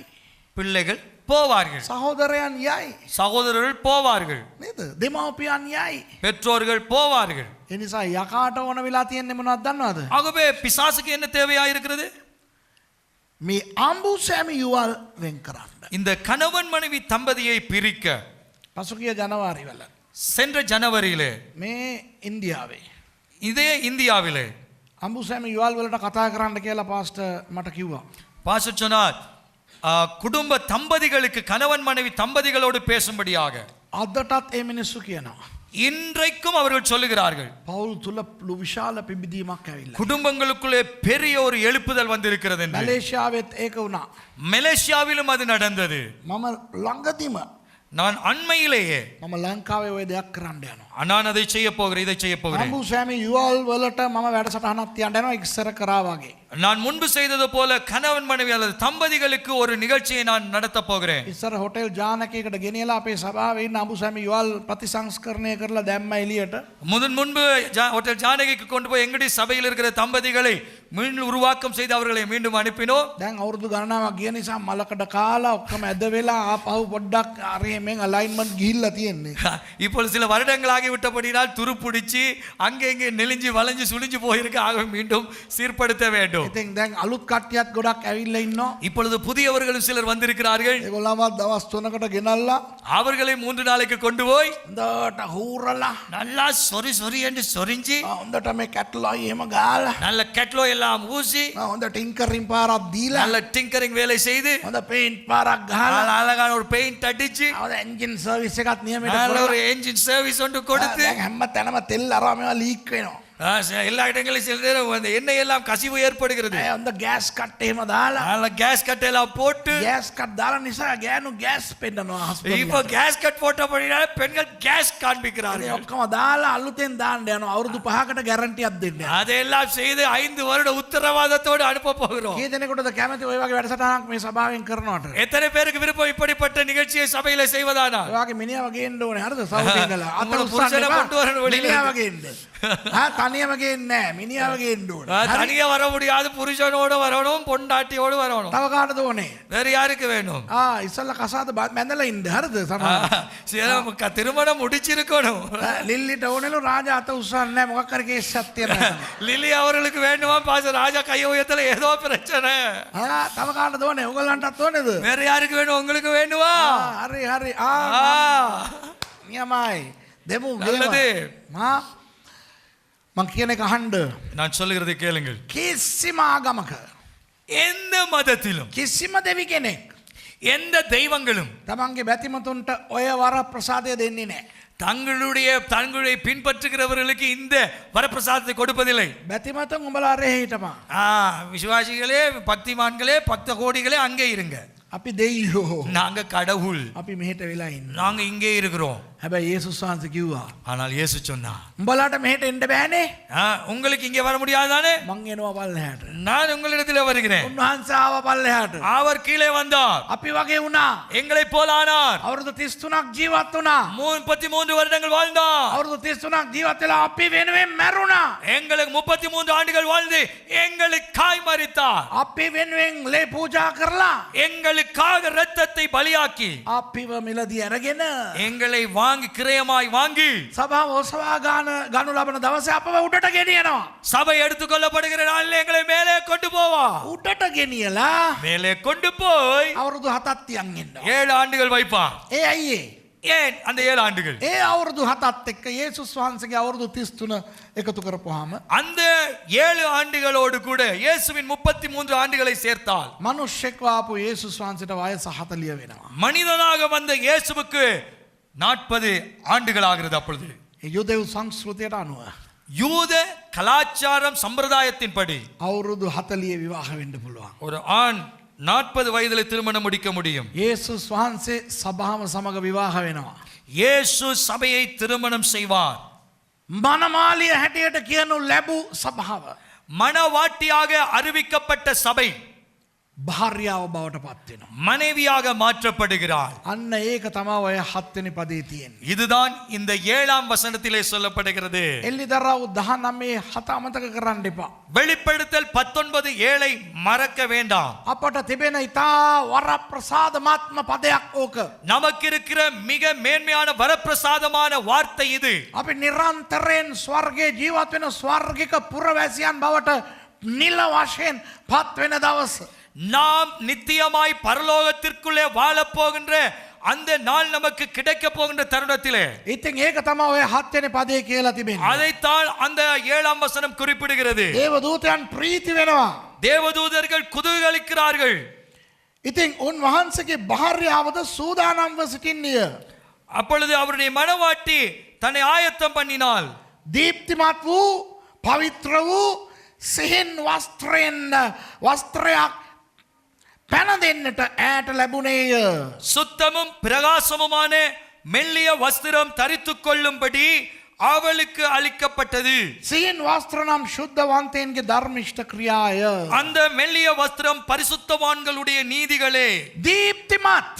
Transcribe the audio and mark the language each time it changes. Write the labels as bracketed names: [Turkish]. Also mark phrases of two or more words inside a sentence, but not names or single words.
[Tamil] பிள்ளைகள் போவார்கள், [Sinhala] සහෝදරයන් යයි. [Tamil] சகோதரர்கள் போவார்கள், [Sinhala] නේද? දෙමව්පියන් යයි. [Tamil] பெற்றோர்கள் போவார்கள். [Sinhala] ඒ නිසා යකාට ඕන වෙලා තියෙන්නේ මොනවද දන්නවද? [Tamil] ஆகவே பிசாசுக்கு என்ன தேவையாயிருக்கிறது? [Sinhala] මේ අඹු සැමි යුවල් වෙන් කරන්න. [Tamil] இந்த கணவன் மனைவி தம்பதியை பிரிக்க [Sinhala] පසුගිය ජනවාරි වල [Tamil] சென்ற ஜனவரியிலே [Sinhala] මේ ඉන්දියාවේ [Tamil] இதே இந்தியாவிலே [Sinhala] අඹු සැමි යුවල් වලට කතා කරන්න කියලා පාස්ටර් මට කිව්වා. [Tamil] பாஸ்டர் சொன்னார், குடும்ப தம்பதிகளுக்கு, கணவன் மனைவி தம்பதிகளோடு பேசும்படியாக. [Sinhala] අදටත් ඒ මිනිස්සු කියනවා. [Tamil] இன்றைக்கும் அவர்கள் சொல்லுகிறார்கள், [Sinhala] පවුල් තුල විශාල පිබිදීමක් ඇවිල්ලා. [Tamil] குடும்பங்களுக்குள்ளே பெரிய ஒரு எழுப்புதல் வந்திருக்கிறது என்று. [Sinhala] මැලේසියාවෙත් ඒක වුණා. [Tamil] மலேசியாவிலும் அது நடந்தது. [Sinhala] මම ළඟදිම [Tamil] நான் அண்மையிலேயே [Sinhala] මම ලංකාවේ ওই දෙයක් කරන්න යනවා. [Tamil] நான் அதை செய்ய போகிறேன், இதை செய்ய போகிறேன். [Sinhala] අඹු සැමි යුවල් වලට මම වැඩසටහනක් තියන්න යනවා ඉස්සර කරා වගේ. [Tamil] நான் முன்பு செய்தது போல கணவன் மனைவி அல்லது தம்பதிகளுக்கு ஒரு நிகழ்ச்சியை நான் நடத்த போகிறேன். [Sinhala] ඉස්සර හොටෙල් ජානකයකට ගෙනියලා අපේ සභාවේ ඉන්න අඹු සැමි යුවල් ප්‍රතිසංස්කරණය කරලා දැම්ම එළියට. [Tamil] முன்பு ஹோட்டல் ஜானகிக்கு கொண்டு போய் எங்கடி சபையில் இருக்கிற தம்பதிகளை மீண்டும் உருவாக்கம் செய்து அவர்களை மீண்டும் அனுப்பினோம். [Sinhala] දැන් අවුරුදු ගණනාවක් ගිය නිසා මලකඩ කාලා ඔක්කොම ඇද වෙලා ආපහු පොඩ්ඩක් අරෙමෙන් අලයින්මන්ට් ගිහිල්ලා තියෙන්නේ. [Tamil] இப்பொழுது சில வருடங்களாகி விட்டபடினால் துருப்பிடிச்சு அங்கே இங்கே நெளிஞ்சு வளைஞ்சு சுழிஞ்சு போயிருக்கு. ஆக மீண்டும் சீர்படுத்த வேண்டும். [Sinhala] ඉතින් දැන් අලුත් කට්ටියත් ගොඩක් ඇවිල්ලා ඉන්නවා. [Tamil] இப்பொழுது புதியவர்களும் சிலர் வந்திருக்கிறார்கள். [Sinhala] ඒගොල්ලන්වත් දවස් 3කට ගෙනල්ලා [Tamil] அவர்களை 3 நாளைக்கு கொண்டு போய் [Sinhala] හොඳට හූරලා [Tamil] நல்லா சொறி சொறி என்று சொரிஞ்சு [Sinhala] හොඳට මේ කැට්ලොයි එහෙම ගාලා [Tamil] நல்ல கெட்லோ எல்லாம் ஊசி [Sinhala] හොඳ ටින්කරින් පාරක් දීලා [Tamil] நல்ல டிங்கரிங் வேலை செய்து [Sinhala] හොඳ பெயிண்ட் පාරක් ගහලා [Tamil] அழகான ஒரு பெயிண்ட் அடிச்சு [Sinhala] හොඳ [English] engine service [Sinhala] එකක් නියමයට [Tamil] நல்ல [Sinhala] කරලා [Tamil] ஒரு [English] engine service [Tamil] ஒன்று கொடுத்து [Sinhala] දැන් හැම තැනම තෙල් අරවා මේවා ලීක් වෙනවා. [Tamil] எல்லா இடங்களிலும் சில நேரம் அந்த எண்ணெய் எல்லாம் கசிவு ஏற்படுகிறது [Sinhala] ඒ හොඳ ගෑස් කට් එහෙම දාලා [Tamil] நல்ல கேஸ் கட்டெல்லாம் போட்டு [Sinhala] ගෑස් කට් දාලා නිසා ගෑනු ගෑස් පෙන්නනවා [Tamil] இப்போ [Sinhala] හස්බන්ඩ්. [Tamil] கேஸ் கட் போட்டபடினால பெண்கள் கேஸ் காண்பிக்கிறார்கள் [Sinhala] ඔක්කොම දාලා අලුතෙන් දාන්න යනවා. අවුරුදු 5කට ගැරන්ටියක් දෙන්න. [Tamil] அதையெல்லாம் செய்து 5 வருட உத்தரவாதத்தோடு அனுப்ப போகிறோம். [Sinhala] කී දෙනෙකුටද කැමති ඔය වගේ වැඩසටහනක් මේ සභාවෙන් කරනවට? [Tamil] எத்தனை பேருக்கு விருப்பம் இப்படிப்பட்ட நிகழ்ச்சியை சபையில செய்வதானா? [Sinhala] ඔය වගේ මිනිහව ගේන්න ඕනේ. හරිද? සවුත් ඉඳලා. අත උඹලා උස්සන්න පුරුෂයලා එපා. [Tamil] கொண்டு வரணும் வெளியில. [Sinhala] මිනිහව ගේන්න. තනියම ගේන්නේ නැහැ. මිනිහව ගේන්න ඕනේ. හරි? [Tamil] தனியா வர முடியாது, புருஷனோட வரணும், பொண்டாட்டியோடு வரணும். [Sinhala] තව කාටද ඕනේ? [Tamil] வேற யாருக்கு வேணும்? [Sinhala] ඉස්සල්ලා කසාද මැදලා ඉන්න. හරිද? සමහර. [Tamil] திருமணம் முடிச்சிருக்கணும். [Sinhala] ලිල්ලිට ඕනෙලු රාජා අත උස්සන්නේ නැහැ. මොකක් හරි කේස් එකක් තියෙනවා. [Tamil] லிலி அவர்களுக்கு வேண்டுமா பாச ராஜா கைய உயர்த்தல ஏதோ பிரச்சனை. [Sinhala] තව කාටද ඕනේ? ඔයගලන්ටත් ඕනේද? [Tamil] வேற யாருக்கு வேணும்? உங்களுக்கு வேண்டுமா? [Sinhala] හරි හරි. නියමයි. දෙමු [Tamil] நல்லது. [Sinhala] මං කියන එක අහන්න. [Tamil] நான் சொல்லுகிறதை கேளுங்கள். [Sinhala] කිසිම ආගමක [Tamil] எந்த மதத்திலும் [Sinhala] කිසිම දෙවි කෙනෙක් [Tamil] எந்த தெய்வங்களும் [Sinhala] තමන්ගේ බැතිමතුන්ට ඔය වර ප්‍රසාදය දෙන්නේ නැහැ. [Tamil] தங்களுடைய பின்பற்றுகிறவர்களுக்கு இந்த வரப்பிரசாதத்தை கொடுப்பதில்லை. [Sinhala] බැතිමතුන් උඹලා රේ හිටපන්. [Tamil] விசுவாசிகளே, பக்திமான்களே, 10 கோடிகளே அங்கே இருங்க. [Sinhala] අපි දෙයියෝ. [Tamil] நாங்க கடவுள், [Sinhala] අපි මෙහෙට වෙලා ඉන්න. [Tamil] நாங்க இங்கே இருக்கிறோம். [Sinhala] හැබැයි යේසුස් වහන්සේ කිව්වා [Tamil] ஆனால் இயேசு சொன்னா, [Sinhala] උඹලාට මෙහෙට එන්න බෑනේ. [Tamil] உங்களுக்கு இங்கே வர முடியாதானே? [Sinhala] මං එනවා පල්ලෙහාට. [Tamil] நான் உங்களிடத்தில் வருகிறேன். [Sinhala] උන්වහන්සේ ආව පල්ලෙහාට. [Tamil] அவர் கீழே வந்தார், [Sinhala] අපි වගේ වුණා. [Tamil] எங்களை போல ஆனார். [Sinhala] අවුරුදු 33ක් ජීවත් වුණා. [Tamil] 33 வருடங்கள் வாழ்ந்தார். [Sinhala] අවුරුදු 33ක් ජීවත් වෙලා අපි වෙනුවෙන් මැරුණා. [Tamil] எங்களுக்கு 33 ஆண்டுகள் வாழ்ந்து எங்களுக்காய் மரித்தார். [Sinhala] අපි වෙනුවෙන් ලේ පූජා කරලා [Tamil] எங்களுக்காக இரத்தத்தை பலியாக்கி [Sinhala] අපිව මිලදී අරගෙන [Tamil] எங்களை வாங்கி கிரயமாய் வாங்கி [Sinhala] සභාව ඔසවා ගනු ලබන දවසේ අපව උඩට ගෙනියනවා. [Tamil] சபை எடுத்துக்கொள்ளப்படுகிற நாளில் எங்களை மேலே கொண்டு போவா. [Sinhala] උඩට ගෙනියලා [Tamil] மேலே கொண்டு போய் [Sinhala] අවුරුදු 7ක් තියන් ඉන්නවා. [Tamil] 7 ஆண்டுகள் வைப்பான். [Sinhala] ඒ ඇයි ඒ? [Tamil] ஏன் அந்த 7 ஆண்டுகள்? [Sinhala] ඒ අවුරුදු 7ත් එක්ක යේසුස් වහන්සේගේ අවුරුදු 33 එකතු කරපුවාම [Tamil] அந்த 7 ஆண்டுகளோடு கூட இயேசுவின் 33 ஆண்டுகளை சேர்த்தால் [Sinhala] මිනිස්සෙක් ආපු යේසුස් වහන්සේට වයස 40 වෙනවා. [Tamil] மனிதனாக வந்த இயேசுவுக்கு 40 ஆண்டுகள் ஆகிறது. அப்பொழுது [Sinhala] ඒ යුදෙව් සංස්කෘතියට අනුව [Tamil] யூத கலாச்சாரம் சம்பிரதாயத்தின்படி [Sinhala] අවුරුදු 40 විවාහ වෙන්න පුළුවන්. [Tamil] ஒரு ஆண் 40 வயதில் திருமணம் முடிக்க முடியும். [Sinhala] යේසුස් වහන්සේ සභාව සමග විවාහ වෙනවා. [Tamil] இயேசு சபையை திருமணம் செய்வார். [Sinhala] මනමාලිය හැටියට කියනු ලැබූ සභාව [Tamil] மணவாட்டியாக அறிவிக்கப்பட்ட சபை [Sinhala] භාර්යාව බවට පත් වෙනවා. [Tamil] மனைவியாக மாற்றப்படுகிறார். [Sinhala] අන්න ඒක තමයි ඔය 7 වෙනි පදේ තියෙන්නේ. [Tamil] இதுதான் இந்த 7ஆம் வசனத்திலே சொல்லப்படுகிறது. [Sinhala] එල්ලිදරව් 19 7 අමතක කරන්න එපා. [Tamil] வெளிப்படுத்தல் 19:7 மறக்க வேண்டாம். [Sinhala] අපට තිබෙන ඊතා වරප්‍රසාදමාත්ම පදයක් ඕක. [Tamil] நமக்கு இருக்கிற மிக மேன்மையான வரப்பிரசாதமான வார்த்தை இது. [Sinhala] අපි නිරන්තරයෙන් ස්වර්ගයේ ජීවත් වෙන ස්වර්ගික පුරවැසියන් බවට නිල වශයෙන් පත් වෙන දවස. [Tamil] நாம் நித்தியமாய் பரலோகத்திற்குள்ளே வாழப் போகின்ற அந்த நாள் நமக்கு கிடைக்க போகின்ற தருணத்திலே [Sinhala] ඉතින් ඒක තමයි ඔය 7 වෙනි පදේ කියලා තිබෙන්නේ. [Tamil] அதைத்தான் அந்த 7ஆம் வசனம் குறிப்பிடுகிறது. [Sinhala] දේව දූතයන් ප්‍රීති වෙනවා. [Tamil] தேவதூதர்கள் குதூகலிக்கிறார்கள். [Sinhala] ඉතින් උන්වහන්සේගේ භාර්යාවද සූදානම්ව සිටින්නේය. [Tamil] அப்பொழுது அவருடைய மணவாட்டி தன்னை ஆயத்தம் பண்ணினாள். [Sinhala] දීප්තිමත් වූ පවිත්‍ර වූ සිහින් වස්ත්‍රයක් පැන දෙන්නට ඈට ලැබුණේය. [Tamil] சுத்தமும் பிரகாசமுமான மெல்லிய வஸ்திரம் தரித்துக் கொள்ளும்படி அவளுக்கு அளிக்கப்பட்டது. [Sinhala] සිහින් වස්ත්‍ර නම් ශුද්ධවන්තයන්ගේ ධර්මිෂ්ඨ ක්‍රියාය. [Tamil] அந்த மெல்லிய வஸ்திரம் பரிசுத்தவான்களுடைய நீதிகளே. [Sinhala] දීප්තිමත්